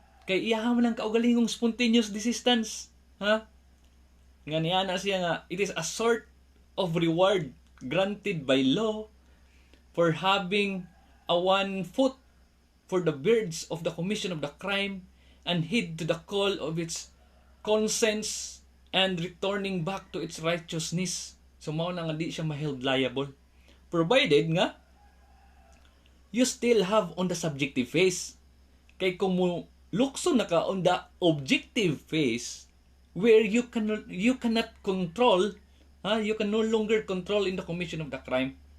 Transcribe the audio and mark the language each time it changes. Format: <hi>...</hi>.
<ceb>Kay iyaha man lang kaugalingong</ceb> <en>spontaneous desistance.</en> <ceb>Nga niya na siya nga,</ceb> <en>it is a sort of reward granted by law for having a 1 foot for the verge of the commission of the crime and heed to the call of its conscience and returning back to its righteousness.</en> <ceb>So, mao na nga di siya ma-</ceb> <en>held liable. Provided nga, you still have on the subjective phase.</en> <ceb>Kay kung mo lukso na ka</ceb> <en>on the objective phase, where you cannot control, you can no longer control in the commission of the crime.</en>